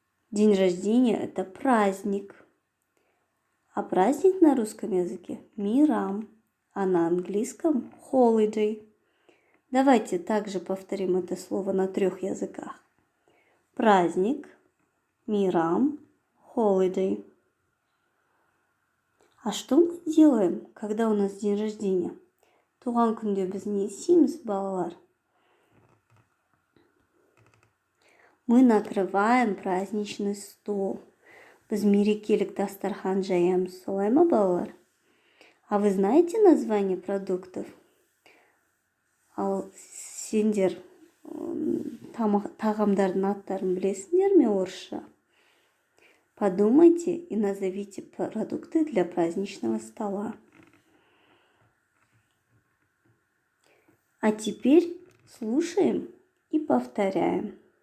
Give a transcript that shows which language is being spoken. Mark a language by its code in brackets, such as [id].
[ru] День рождения – это праздник. А праздник на русском языке – мейрам, а на английском – holiday. Давайте также повторим это слово на 3 языках. Праздник, мейрам, holiday. А что мы делаем, когда у нас день рождения? [kk] Туған күнде біз не істейміз, балалар? [ru] Мы накрываем праздничный стол. Біз мерекелік дастархан жаямыз, солай ма, балалар? А вы знаете название продуктов? [kk] Ал сендер тағамдардың аттарын білесіңдер ме орысша? [ru] Подумайте и назовите продукты для праздничного стола. А теперь слушаем и повторяем.